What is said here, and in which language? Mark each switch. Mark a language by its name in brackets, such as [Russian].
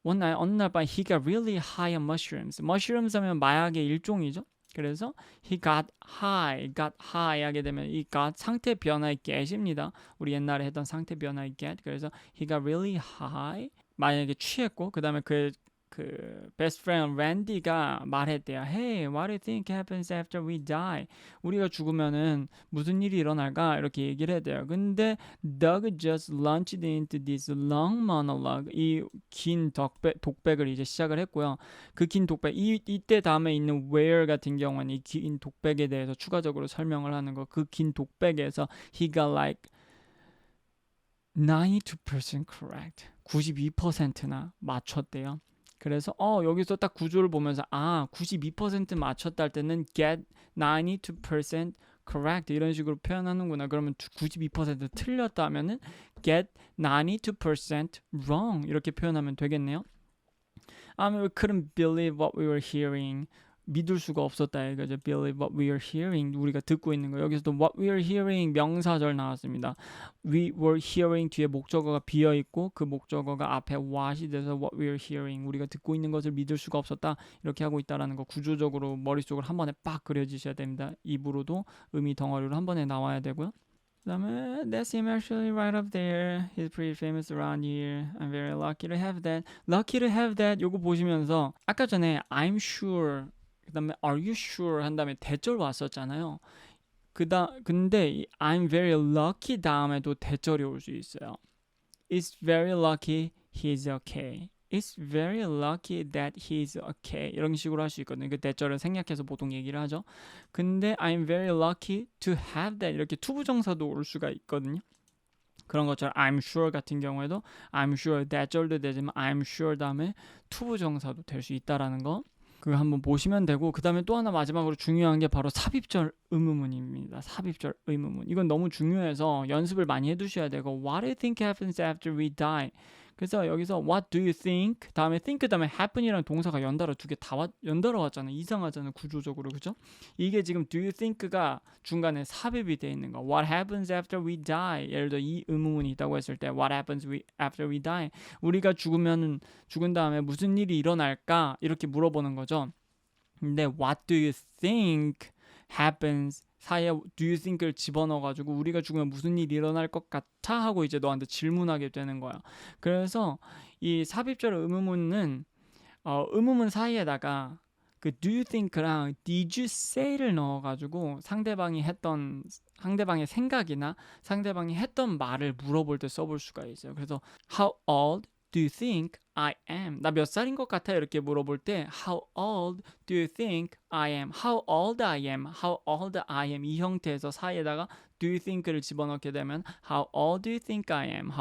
[Korean] 어느 날 밤 [English] he got really high on mushrooms. [Korean] mushrooms 하면 마약의 일종이죠. 그래서 [English] he got high [Korean] 하게 되면 이 got 상태 변화의 get입니다. 우리 옛날에 했던 상태 변화의 get. [English] 그래서 he got really high. [Korean] 만약에 취했고 그 다음에 그 best friend 랜디가 말했대요. [English] Hey, what do you think happens after we die? [Korean] 우리가 죽으면은 무슨 일이 일어날까? 이렇게 얘기를 해대요. [English] 근데 Doug just launched into this long monologue. [Korean] 이 긴 독백을 이제 시작을 했고요. 그 긴 독백, 이때 다음에 있는 where 같은 경우는 이 긴 독백에 대해서 추가적으로 설명을 하는 거. [English] 그 긴 독백에서 he got like 92% correct. [Korean] 92%나 맞췄대요. 그래서 여기서 딱 구조를 보면서 92% 맞췄다 할 때는 [English] get 92% correct [Korean] 이런 식으로 표현하는구나. 그러면 92% 틀렸다 하면은 [English] get 92% wrong [Korean] 이렇게 표현하면 되겠네요. [English] We couldn't believe what we were hearing. [Korean] 믿을 수가 없었다 이거죠. [English] Believe what we are hearing. [Korean] 우리가 듣고 있는 거. 여기서도 [English] what we are hearing [Korean] 명사절 나왔습니다. We were hearing 뒤에 목적어가 비어 있고 그 목적어가 앞에 what이 돼서 [English] what we are hearing. [Korean] 우리가 듣고 있는 것을 믿을 수가 없었다. 이렇게 하고 있다라는 거 구조적으로 머릿속으로 한 번에 빡 그려지셔야 됩니다. 입으로도 의미 덩어리로 한 번에 나와야 되고요. [English] 그다음에 that's him actually right up there. He's pretty famous around here. I'm very lucky to have that. Lucky to have that. [Korean] 요거 보시면서 아까 전에 I'm sure 그 다음에 [English] are you sure [Korean] 한 다음에 대절 왔었잖아요. 근데 이 I'm very lucky 다음에도 대절이 올 수 있어요. [English] It's very lucky he's okay. It's very lucky that he's okay. [Korean] 이런 식으로 할 수 있거든요. 그 대절을 생략해서 보통 얘기를 하죠. [English] 근데 I'm very lucky to have that. [Korean] 이렇게 투부정사도 올 수가 있거든요. 그런 것처럼 [English] I'm sure [Korean] 같은 경우에도 I'm sure 대절도 되지만 I'm sure 다음에 투부정사도 될 수 있다라는 거. 그거 한번 보시면 되고 그 다음에 또 하나 마지막으로 중요한 게 바로 삽입절 의문문입니다. 삽입절 의문문. 이건 너무 중요해서 연습을 많이 해두셔야 되고 [English] What do you think happens after we die? [Korean] 그래서 여기서 [English] What do you think? [Korean] 다음에 think 다음에 happen이라는 동사가 연달아 두 개 다 연달아 왔잖아요. 이상하잖아요. 구조적으로. 그죠? 이게 지금 do you think가 중간에 삽입이 되어 있는 거. [English] What happens after we die? [Korean] 예를 들어 이 의문문이 있다고 했을 때 [English] What happens after we die? [Korean] 우리가 죽은 다음에 무슨 일이 일어날까? 이렇게 물어보는 거죠. [English] 근데 What do you think happens? [Korean] 사이에 do you think를 집어넣어가지고 우리가 죽으면 무슨 일이 일어날 것 같아? 하고 이제 너한테 질문하게 되는 거야. 그래서 이 삽입절 의문문은 의문문 사이에다가 그 do you think랑 [English] did you say [Korean] 를 넣어가지고 상대방의 생각이나 상대방이 했던 말을 물어볼 때 써볼 수가 있어요. [English] 그래서 how old do you think I am? [Korean] 나 몇 살인 것 같아? 이렇게 물어볼 때 [English] How old do you think I am? How old I am? How old I am? [Korean] 이 형태에서 사이에다가 [English] do you think [Korean] 를 집어넣게 되면 [English] How old do you think I am?